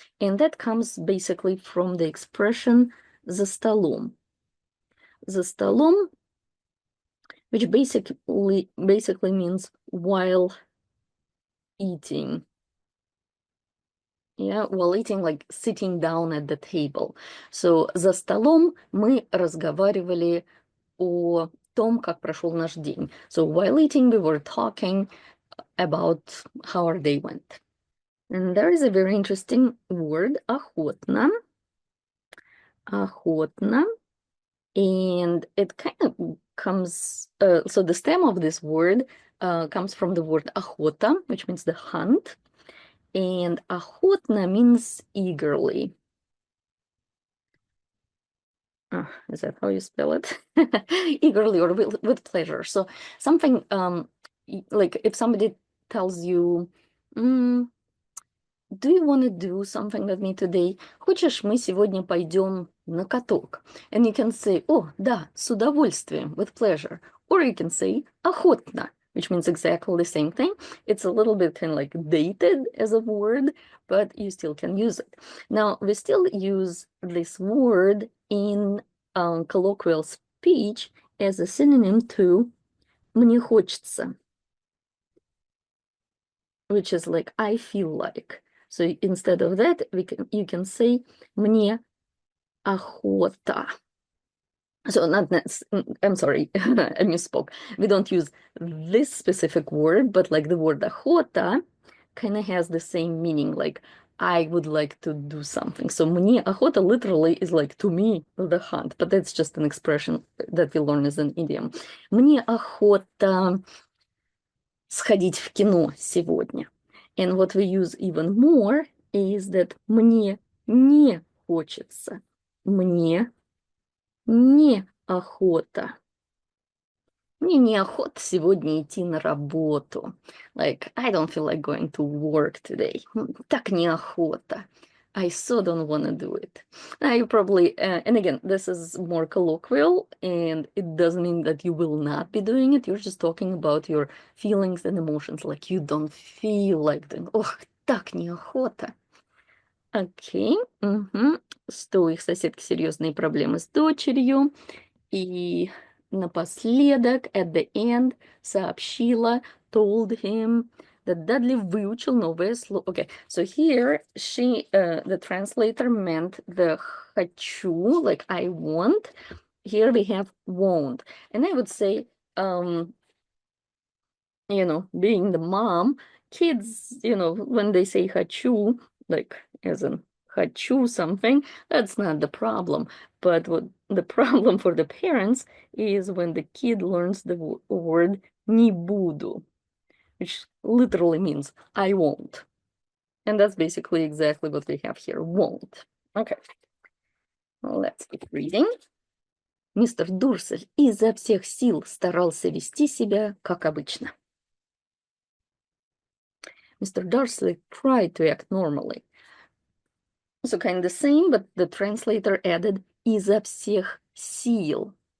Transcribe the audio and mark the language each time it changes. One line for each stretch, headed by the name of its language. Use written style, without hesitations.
English: And that comes basically from the expression
Russian: за столом. За столом,
English: which basically means while eating. Yeah, while eating, like sitting down at the table.
Russian: So за столом мы разговаривали о том, как прошел наш день.
English: So while eating, we were talking about how our day went. And there is a very interesting word, охотно.
Russian: Охотно.
English: And it kind of comes, so the stem of this word comes from the word охота, which means the hunt. And охотно means eagerly. Is that how you spell it? Eagerly or with pleasure. So something like if somebody tells you, do you want to do something with me today?
Russian: Хочешь, мы сегодня пойдем на каток?
English: And you can say, oh,
Russian: да, с удовольствием,
English: with pleasure. Or you can say, охотно, which means exactly the same thing. It's a little bit kind of like dated as a word, but you still can use it. Now, we still use this word in colloquial speech as a synonym to
Russian: мне хочется,
English: which is like I feel like. So instead of that, you can say
Russian: мне охота.
English: So I'm sorry, I misspoke. We don't use this specific word, but like the word охота kind of has the same meaning, like I would like to do something. So
Russian: мне охота
English: literally is like to me the hunt, but that's just an expression that we learn as an idiom.
Russian: Мне охота сходить в кино сегодня.
English: And what we use even more is that
Russian: мне не хочется. Мне не охота. Мне неохота сегодня идти на работу.
English: Like, I don't feel like going to work today.
Russian: Так неохота.
English: I so don't want to do it. You probably, and again, this is more colloquial, and it doesn't mean that you will not be doing it. You're just talking about your feelings and emotions. Like, you don't feel like doing,
Russian: ох, так неохота. Окей. Что у их соседки серьезные проблемы с дочерью. И напоследок,
English: at the end,
Russian: сообщила,
English: told him that
Russian: Dudley выучил новое слово.
English: Okay, so here the translator meant the хочу, like I want. Here we have won't. And I would say, being the mom, kids, when they say хочу, like as in хочу something, that's not the problem. But what the problem for the parents is when the kid learns the word
Russian: не буду,
English: which literally means I won't. And that's basically exactly what we have here, won't. Okay, well, let's keep reading.
Russian: Мистер Дурсель изо всех сил старался вести себя как обычно.
English: Mr. Dursley tried to act normally. So kind of the same, but the translator added
Russian: изо всех сил.